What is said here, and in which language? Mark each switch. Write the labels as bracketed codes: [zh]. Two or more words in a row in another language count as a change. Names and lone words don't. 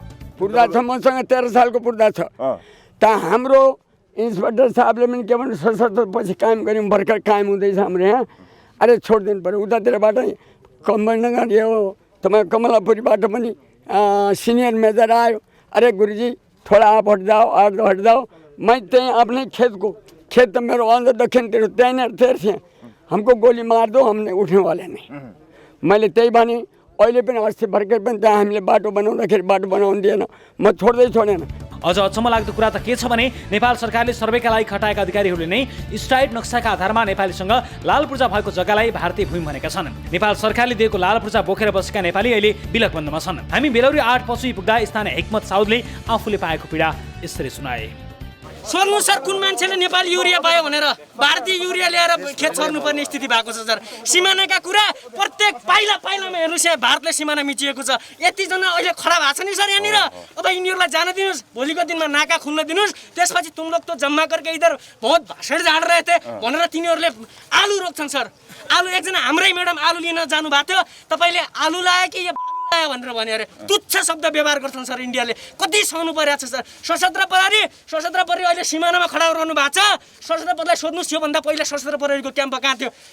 [ne] पूर्जा छ, मसँग 13 सालको पूर्जा छ। त हाम्रो इन्सपेक्टर साहबले पनि के भन्नु सशस्त्र पछि कायम गऱ्यौँ, भर्खर कायम हुँदैछ हाम्रो यहाँ। अरे छोडिदिनु पऱ्यो। उतातिरबाट कम्बनगर यो तपाईँ कमलापुरीबाट पनि सिनियर मेजर आयो। [hi] अरे गुरुजी थोड़ा आप हट जाओ। [ne] मैं त्यहीँ आफ्नै खेत त मेरो अझ दक्षिणतिर त्यहीँनिर तेर्सेँ। [hi] हमको गोली मार दो, हमने उठ्ने वाले नहीं। [ne] मैले त्यही भने। अहिले पनि अस्ति भर्खर पनि त्यहाँ हामीले बाटो बनाउँदाखेरि बाटो बनाउनु दिएन, म छोडेन। अझ अचम्म लाग्दो कुरा त के छ भने नेपाल सरकारले सर्वेका लागि खटाएका अधिकारीहरूले नै स्ट्राइट नक्साका आधारमा नेपालीसँग लाल पूर्जा भएको जग्गालाई भारतीय भूमि भनेका छन्। नेपाल सरकारले दिएको लाल पूर्जा बोकेर बसेका नेपाली अहिले बिलक बन्दमा छन्। हामी बेलौरी 8 पछि पुग्दा स्थानीय हिक्मत साउदले आफूले पाएको पीडा यसरी सुनाए। सोध्नु सर, कुन मान्छेले नेपाली युरिया पायो भनेर भारतीय युरिया ल्याएर खेत छोड्नुपर्ने स्थिति भएको छ सर। सिमानाका कुरा प्रत्येक पाइलामा हेर्नुहोस्, यहाँ भारतले सिमाना मिचिएको छ। यतिजना अहिले खडा भएको छ नि सर यहाँनिर। अब यिनीहरूलाई जान दिनुहोस्, भोलिको दिनमा नाका खुल्न दिनुहोस्। त्यसपछि [hi] तुम लोग तो जम्मा करके इधर बहुत भाषण झाड रहे थे [ne] भनेर तिनीहरूले आलु रोक्छन् सर। आलु एकजना हाम्रै म्याडम आलु लिन जानु भएको थियो, तपाईँले आलु लायो कि भनेर भने अरे तुच्छ शब्द व्यवहार गर्छन् सर। इन्डियाले कति सहनु परेको छ सर। सशस्त्र प्रहरी अहिले सिमानामा खडा रहनु भएको छ। सशस्त्र प्रहरीलाई सोध्नुहोस्, योभन्दा पहिला सशस्त्र प्रहरीको क्याम्प कहाँ थियो?